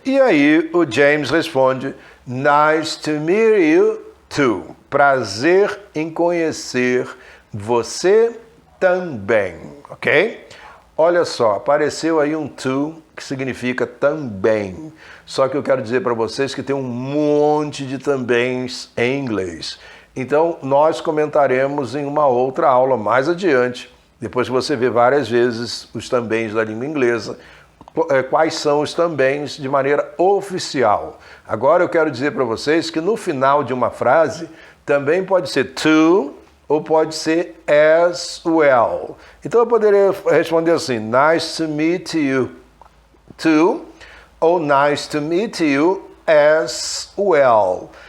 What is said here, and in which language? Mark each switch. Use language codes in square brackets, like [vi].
[pt] E aí o James responde, [en] nice to meet you too. [pt] Prazer em conhecer você também. Ok? Olha só, apareceu aí um to, que significa também. Só que eu quero dizer para vocês que tem um monte de tambéms em inglês. Então, nós comentaremos em uma outra aula mais adiante, depois que você vê várias vezes os tambéms da língua inglesa, quais são os tambéms de maneira oficial. Agora eu quero dizer para vocês que no final de uma frase, também pode ser to, ou pode ser as well. Então eu poderia responder assim, [en] nice to meet you too, [pt] ou [en] nice to meet you as well.